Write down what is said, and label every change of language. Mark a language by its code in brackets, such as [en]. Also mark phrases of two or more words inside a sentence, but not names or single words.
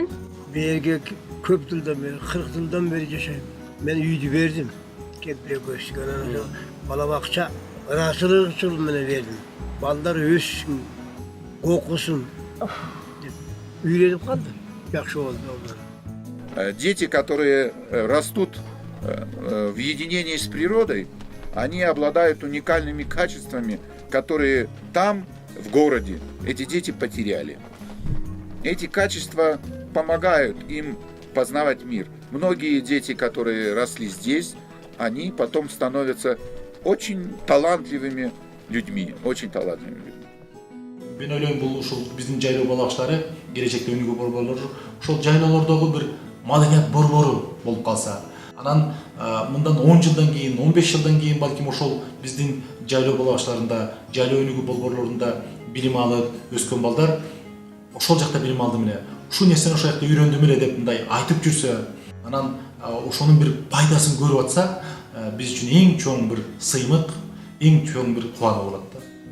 [ky] Бу жерге көп жылдан бери, 40 жылдан бери жашайм. Мен үйдү бердим. Кепиле көчкөн бала бакча ыраачылык үчүн менен бердим. Балдар өссүн, окусун деп үйрөнүп калды. Жакшы болду. [ru] Дети, которые растут в единении с природой, они обладают уникальными качествами, которые там, в городе, эти дети потеряли. Эти качества помогают им познавать мир. Многие дети, которые росли здесь, они потом становятся очень талантливыми людьми, очень талантливыми людьми. [ky] Мен ойлойм, бул ушул биздин жайлоо балакчылары келечекте өнүгүү борборлору ушул жайлоолордогу бир маданият борбору болуп калса, анан мындан 10 жылдан кийин, 15 жылдан кийин балким ошол биздин жайлоо балакчыларында, жайлоо өнүгүү борборлорунда билим алып өскөн балдар ошол жакта билим алдым эле, ушул нерсени ошол жакта үйрөндүм эле деп мындай айтып жүрсө, анан ошонун бир пайдасын көрүп атса, биз үчүн эң чоң бир сыймык, эң чоң бир кубануу болот да.